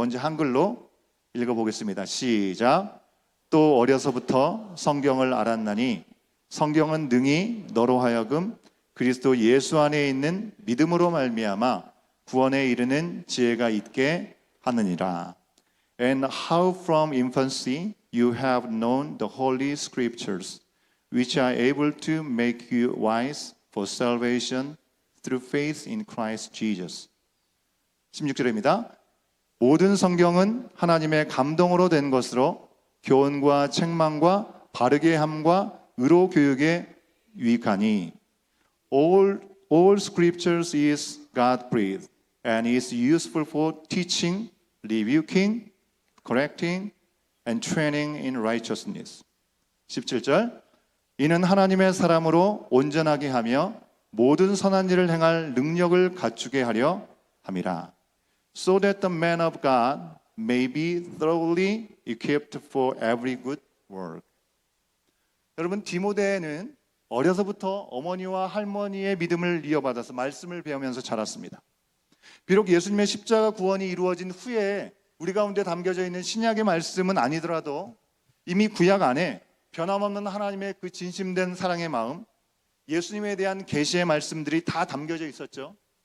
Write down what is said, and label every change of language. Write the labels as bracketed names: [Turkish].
[Korean] 먼저 한글로 읽어보겠습니다. 시작. 또 어려서부터 성경을 알았나니 성경은 능히 너로 하여금 그리스도 예수 안에 있는 믿음으로 말미암아 구원에 이르는 지혜가 있게 하느니라. [English] And how from infancy you have known the holy scriptures, which are able to make you wise for salvation through faith in Christ Jesus. [Korean] 16절입니다. 모든 성경은 하나님의 감동으로 된 것으로 교훈과 책망과 바르게 함과 의로 교육에 유익하니. [English] All scriptures is God breathed and is useful for teaching, rebuking, correcting, and training in righteousness. [Korean] 17절, 이는 하나님의 사람으로 온전하게 하며 모든 선한 일을 행할 능력을 갖추게 하려 함이라. [English] So that the man of God may be thoroughly equipped for every good work. [Korean] 여러분, 디모데는 어려서부터 어머니와 할머니의 믿음을 이어받아서 말씀을 배우면서 자랐습니다. 비록 예수님의 십자가 구원이 이루어진 후에 우리 가운데 담겨져 있는 신약의 말씀은 아니더라도 이미 구약 안에 변함없는 하나님의 그 진심된 사랑의 마음, 예수님에 대한 계시의 말씀들이 다 담겨져 있었죠.